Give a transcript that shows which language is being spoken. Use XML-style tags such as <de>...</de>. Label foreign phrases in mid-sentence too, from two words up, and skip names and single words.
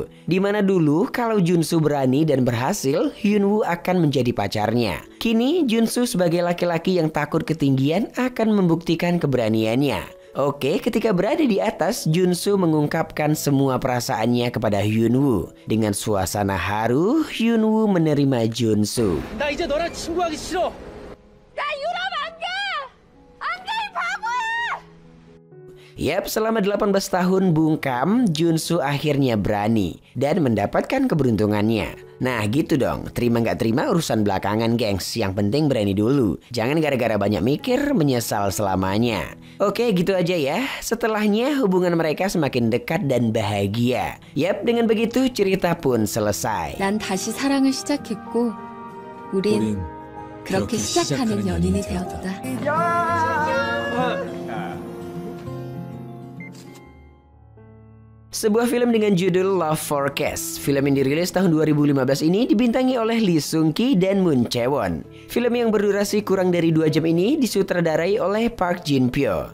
<id>Dimana dulu kalau Junsu berani dan berhasil, Hyunwoo akan menjadi pacarnya. Kini Junsu sebagai laki-laki yang takut ketinggian akan membuktikan keberaniannya. Oke, ketika berada di atas, Junsu mengungkapkan semua perasaannya kepada Hyunwoo. Dengan suasana haru, Hyunwoo menerima Junsu.</id> <ko>나 이제 너랑 친구하기 싫어.</ko> <id>Yap, selama 18 tahun bungkam, Junsu akhirnya berani dan mendapatkan keberuntungannya. Nah gitu dong, terima nggak terima urusan belakangan gengs, yang penting berani dulu. Jangan gara-gara banyak mikir menyesal selamanya. Oke gitu aja ya, setelahnya hubungan mereka semakin dekat dan bahagia. Yap, dengan begitu cerita pun selesai.</id> <ko>난 다시 사랑을 시작했고 우린 그렇게 시작하는 연인이 되었다.</ko> <id>Sebuah film dengan judul Love Forecast. Film yang dirilis tahun 2015 ini dibintangi oleh Lee Seung Ki dan Moon Chae Won. Film yang berdurasi kurang dari 2 jam ini disutradarai oleh Park Jin Pyo.</id>